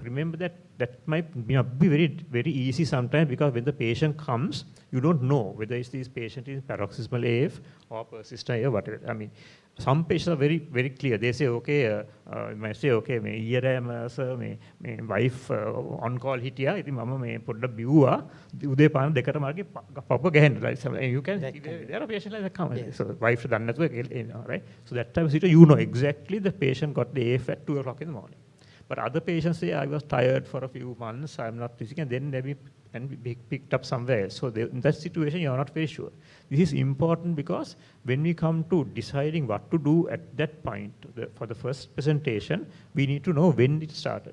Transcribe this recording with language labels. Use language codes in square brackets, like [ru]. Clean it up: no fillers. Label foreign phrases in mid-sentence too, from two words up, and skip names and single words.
[en] Remember that might not be very easy sometimes, because when the patient comes, you don't know whether this patient is paroxysmal AF or persistent AF, whatever. Some patients are very, very clear. They say, okay, might say, okay, sir, my wife on call හිටියා. [si] ඉතින් මම මේ පොඩ්ඩක් බිව්වා. උදේ පාන දෙකට මාගේ පපුව ගැහෙන්න. [en] You can, there are patients like that come. Yes. So wife [si] දන්නේ නැතුව, [en] right? So that time you know exactly the patient got the AF at 2 o'clock in the morning. But other patients say, I was tired for a few months, I'm not physical, and then maybe can be picked up somewhere else. So in that situation, you're not very sure. This is important because when we come to deciding what to do at that point for the first presentation, we need to know when it started.